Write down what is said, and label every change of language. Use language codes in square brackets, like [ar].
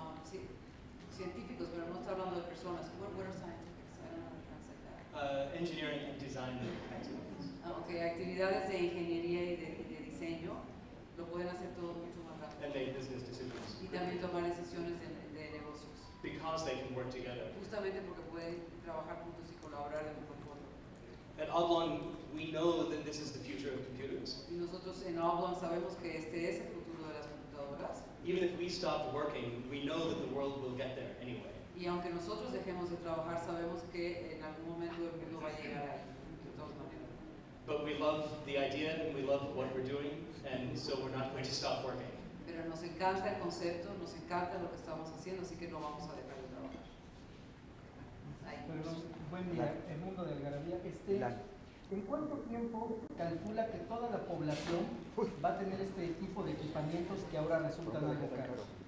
[es] Sí, científicos, pero no está hablando de personas. [en] What are scientifics? I don't know how to translate that. Engineering and design activities. [es] Okay, actividades de ingeniería y de diseño lo pueden hacer todo mucho más rápido. [en] And make business decisions. [es] Y también tomar decisiones de negocios. [en] Because they can work together. [es] Justamente porque pueden trabajar juntos y colaborar de mejor forma. [en] At Oblong, we know that this is the future of computers. [es] Y nosotros en Oblong sabemos que este es el futuro de las computadoras. [en] Even if we stop working, we know that the world will get there anyway. [es] Y aunque nosotros dejemos de trabajar, sabemos que en algún momento el mundo va a llegar ahí, de todas maneras. [en] But we love the idea and we love what we're doing, and so we're not going to stop working. [es] Pero nos encanta el concepto, nos encanta lo que estamos haciendo, así que no vamos a dejar de trabajar. Perdón, buen día, el mundo de Algarabía. ¿En cuánto tiempo calcula que toda la población va a tener este tipo de equipamientos que ahora resultan algo caros?